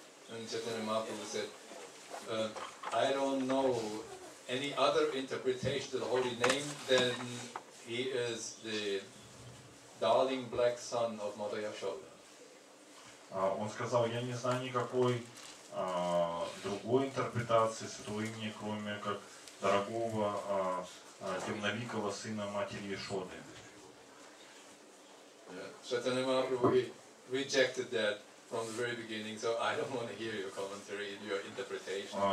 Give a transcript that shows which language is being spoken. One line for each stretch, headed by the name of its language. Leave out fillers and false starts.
English: And Chaitanya Mahaprabhu said, I don't know any other interpretation to the holy name than he is the darling black son of Mother Yashoda.
Russian: Он сказал, я не знаю никакой другой интерпретации Святого Имени, кроме как дорогого темновикого сына матери Яшоды.
English: Chaitanya Mahaprabhu rejected that from the very beginning, so I don't want to hear your commentary and your interpretation.